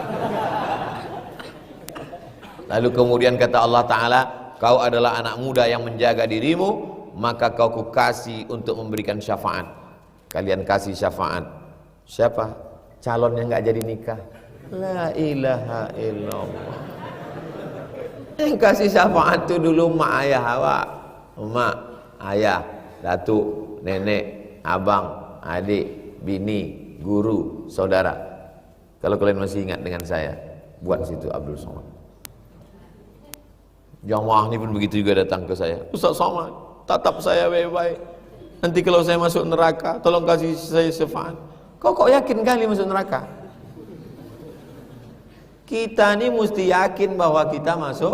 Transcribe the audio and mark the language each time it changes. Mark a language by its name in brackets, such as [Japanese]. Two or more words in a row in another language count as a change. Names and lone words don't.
[Indonesian] Lalu kemudian kata Allah Ta'ala, kau adalah anak muda yang menjaga dirimu, maka kau kukasih untuk memberikan syafaat. Kalian kasih syafaat. Siapa? Calon yang gak jadi nikah. [Arabic] La ilaha illallah. [Indonesian] Yang kasih syafaat itu dulu mak ayah awak, emak, ayah, datuk, nenek, abang, adik, bini, guru, saudara. Kalau kalian masih ingat dengan saya, buat situ Abdul Somad. Jamaah ini pun begitu juga datang ke saya. Ustaz Somad, tatap saya baik-baik. Nanti kalau saya masuk neraka, tolong kasih saya syafaat. Kok yakin kali masuk neraka? Kita ini mesti yakin bahwa kita masuk.